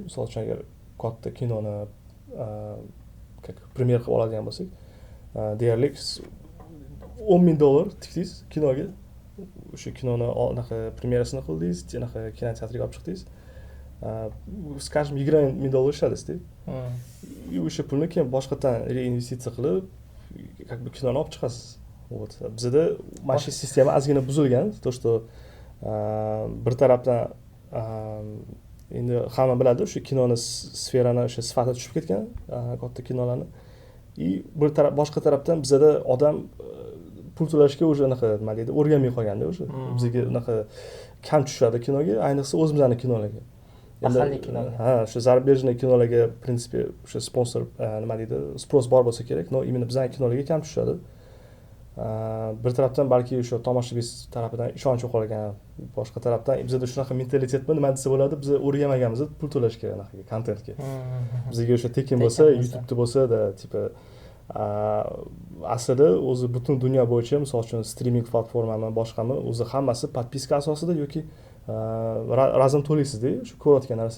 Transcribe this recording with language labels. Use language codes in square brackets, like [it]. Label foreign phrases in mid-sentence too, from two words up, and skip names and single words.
[uz] Misol uchun agar katta kinoni premyer qilib oladigan bo'lsak, deyarli $10,000 tikdingiz kinoga. O'sha kinoni anaqa premyerasini qildingiz, anaqa kinoteatrga olib chiqdingiz. Skажем, $20,000 ishladingiz-da. И o'sha pulni keyin boshqadan reinvestitsiya qilib, [ru] как бы [uz] kinoni olib chiqasiz. Вот. Bizda mana shu sistema ozgina buzilgan. [ru] То, что [uz] bir tarafdan endi hamma biladi, o'sha kinoni sferani o'sha sifati tushib ketgan, katta kinolarni. И bir taraf boshqa tarafdan bizda odam pul to'lashga o'sha anaqa nima deydi, o'rganmay qolganda o'sha. Bizga unaqa kam tushadi kinoga, ayniqsa o'zimizning kinolarga. Mahalliy kinoga. Ha, o'sha zarubejniy kinolarga [ru] в принципе [uz] o'sha sponsor nima deydi, spros bor bo'lsa kerak, [ru] но именно [uz] bizning kinolarga kam tushadi. Bir tarafdan balki o'sha tomoshabin tarafidan ishonch yo'qolgan, boshqa tarafdan bizda shunaqa mentalitetmi, nima desa bo'ladi, biz o'rganmaganmiz, pul to'lash kerak anaqa kontentga. Bizga o'sha tekin bo'lsa, YouTube'da bo'lsa-da, tipa aslida o'zi butun dunyo bo'yicha, misol uchun streaming platformami, boshqami, o'zi hammasi podpiska asosida yoki razm to'laysiz-da, shu ko'rayotgan narsaga.